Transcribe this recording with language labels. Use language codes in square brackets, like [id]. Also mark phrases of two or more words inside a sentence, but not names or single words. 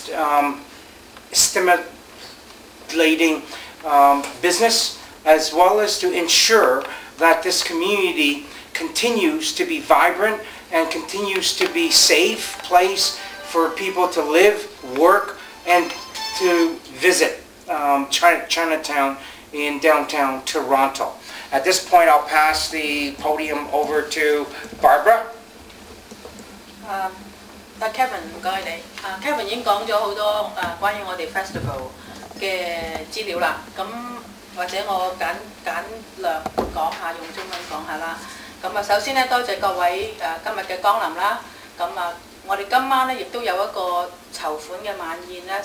[en] stimulating business, as well as to ensure that this community continues to be vibrant and continues to be a safe place for people to live, work, and to visit Chinatown in downtown Toronto. At this point, I'll pass the podium over to Barbara. [yue] Kevin 唔該你。Kevin 已經講咗好多關於我哋 festival 嘅資料啦。咁或者我簡略講下，用中文講下啦。咁首先咧，多謝各位今日嘅光臨啦。咁我哋今晚咧亦都有一個籌款嘅晚宴咧。